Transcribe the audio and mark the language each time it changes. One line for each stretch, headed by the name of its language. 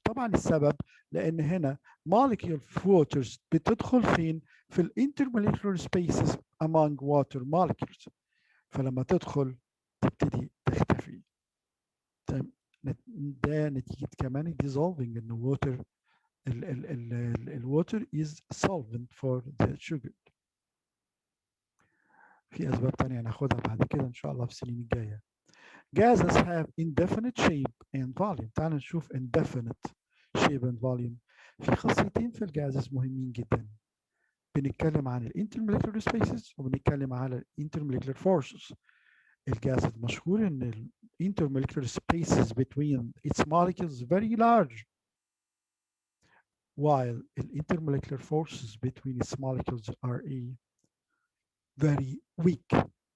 Arabic: طبعا السبب لأن هنا
English: molecule of waters
Arabic: بتدخل فين؟ في ال
English: intermolecular spaces among water molecules.
Arabic: فلما تدخل تبتدي تختفي. ده نتيجة كمان
English: dissolving in the water. ال water is solvent for the sugar.
Arabic: في أسباب تانية هناخدها بعد كده إن شاء الله في السنين الجاية.
English: Gases have indefinite shape and volume.
Arabic: تعال نشوف
English: indefinite shape and volume.
Arabic: في خاصيتين في الجازز مهمين جدا. بنتكلم عن intermolecular spaces وبنتكلم على intermolecular forces. الجاز مشهور ان
English: intermolecular spaces between its molecules very large while intermolecular forces between its molecules are very weak.